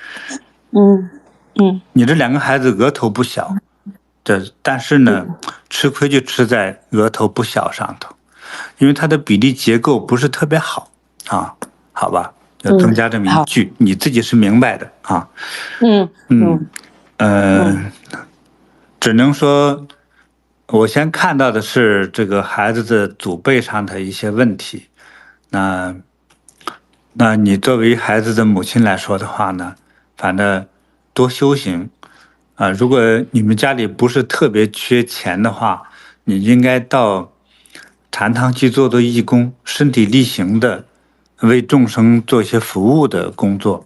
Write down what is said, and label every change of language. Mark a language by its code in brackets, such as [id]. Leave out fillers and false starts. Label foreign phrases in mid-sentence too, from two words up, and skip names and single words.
[zh] 你這2個孩子額頭不小，但是呢，吃虧就吃在額頭不小上頭，因為它的比例結構不是特別好啊，好吧，就增加這麼一句，你自己是明白的啊。只能說，我先看到的是這個孩子的祖輩上的一些問題，那你作為孩子的母親來說的話呢，反正多修行啊。如果你們家裡不是特別缺錢的話，你應該到禪堂去做義工，身體力行的為眾生做一些服務的工作。